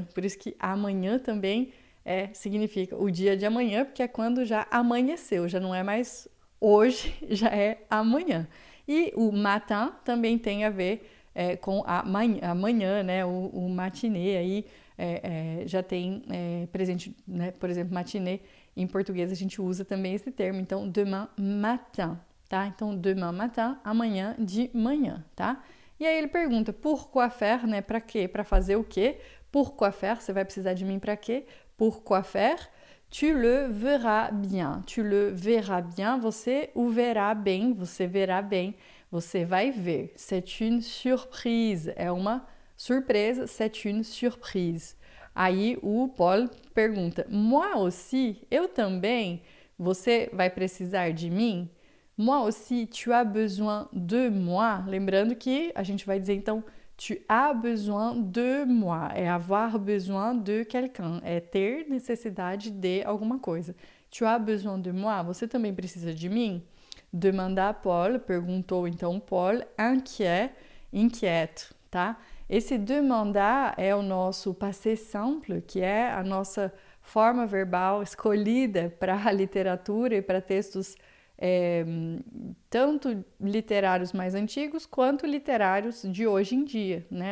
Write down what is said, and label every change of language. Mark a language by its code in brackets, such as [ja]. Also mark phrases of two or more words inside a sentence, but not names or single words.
[pt] Por isso que amanhã também significa o dia de amanhã, porque é quando já amanheceu, já não é mais hoje, já é amanhã. E o matin também tem a ver com a manhã, né? O matinê aí já tem presente, né? Por exemplo, matinê em português a gente usa também esse termo. Então, [fr] demain matin, [pt] tá? Então, [fr] demain matin, [pt] amanhã de manhã, tá? E aí ele pergunta, [fr] pourquoi faire, [pt] né? Para quê? Para fazer o quê? [fr] Pourquoi faire? [pt] Você vai precisar de mim para quê? [fr] Pourquoi faire? Tu le verras bien. Tu le verras bien. [pt] Você o verá bem. Você verá bem. Você vai ver. [fr] C'est une surprise. [pt] É uma surpresa. [fr] C'est une surprise. [pt] Aí o Paul pergunta, [fr] moi aussi? [pt] Eu também? Você vai precisar de mim? [fr] Moi aussi, tu as besoin de moi. [pt] Lembrando que a gente vai dizer então [fr] tu as besoin de moi. É avoir besoin de quelqu'un. [pt] É ter necessidade de alguma coisa. [fr] Tu as besoin de moi. [pt] Você também precisa de mim? Demanda Paul. Perguntou então Paul. Inquiet. Inquieto, tá? Esse demandar é o nosso [fr] passé simple, [pt] que é a nossa forma verbal escolhida para a literatura e para textos tanto literários mais antigos quanto literários de hoje em dia, né?